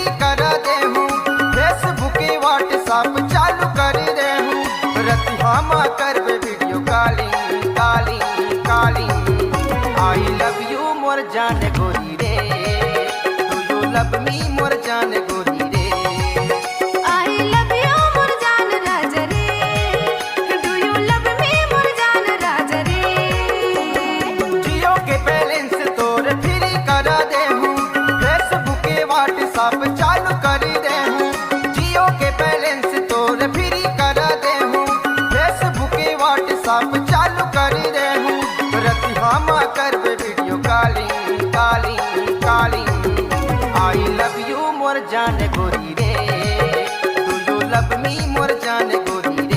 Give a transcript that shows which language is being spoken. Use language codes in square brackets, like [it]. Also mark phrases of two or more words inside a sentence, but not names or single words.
[hne] कर दे हूँ फेसबुक व्हाट्सएप चालू कर दे हूँ रति हम करबे [en] video calling calling calling I love you [hne] मोर जान गोरी रे [en] do you love me [hne] मोर जान गोरी रे [en] I love you [hne] मोर जान राजा रे [en] do you love me [hne] मोर जान राजा रे जियो के बैलेंस तोर फ्री कर दे हूँ फेसबुक व्हाट्सएप चालू कर दे हूँ जियो के बैलेंस तोर फ्री कर दे हूँ फेसबुक व्हाट्सएप चालू कर दे हूँ रति हम करबे [en] video calling calling calling I love you [hne] मोर जान गोरी रे [en] do you love me [hne] मोर जान गोरी रे